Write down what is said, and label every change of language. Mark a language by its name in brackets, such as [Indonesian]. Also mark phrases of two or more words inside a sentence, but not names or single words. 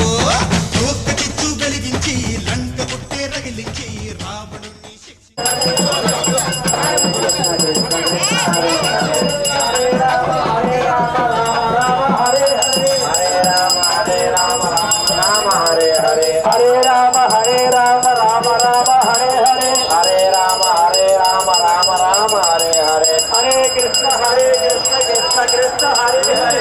[Telugu] ఒక్క చిచ్చు వెలిగించి లంక పుట్టే రగిలించి రావణుణ్ణి శిక్షి. [Sanskrit] హరే రామ రామ రామ హరే హరే హరే రామ రామ రామ హరే హరే హరే కృష్ణ కృష్ణ కృష్ణ హరే హరే.